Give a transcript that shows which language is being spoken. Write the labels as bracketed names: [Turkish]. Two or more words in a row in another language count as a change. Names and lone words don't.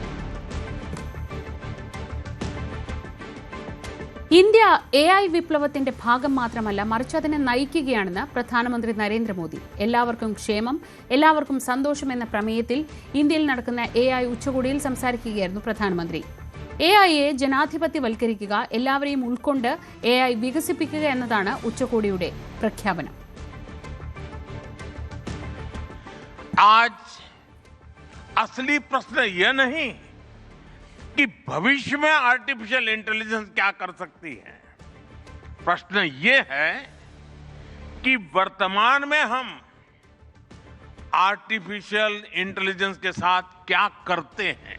[Malayalam] ഇന്ത്യ AI വിപ്ലവത്തിന്റെ ഭാഗം മാത്രമല്ല, മറിച്ച് അതിനെ നയിക്കുകയാണെന്ന് പ്രധാനമന്ത്രി നരേന്ദ്രമോദി. എല്ലാവർക്കും ക്ഷേമം, എല്ലാവർക്കും സന്തോഷം എന്ന പ്രമേയത്തിൽ ഇന്ത്യയിൽ നടക്കുന്ന AI ഉച്ചകോടിയിൽ സംസാരിക്കുകയായിരുന്നു പ്രധാനമന്ത്രി. AIയെ ജനാധിപത്യവൽക്കരിക്കുക, എല്ലാവരെയും ഉൾക്കൊണ്ട് AI വികസിപ്പിക്കുക എന്നതാണ് ഉച്ചകോടിയുടെ പ്രഖ്യാപനം. [Hindi] आज असली प्रश्न यह नहीं कि भविष्य में [English] artificial intelligence [Hindi] क्या कर सकती है. प्रश्न ये है कि वर्तमान में हम [English] artificial intelligence [Hindi] के साथ क्या करते हैं.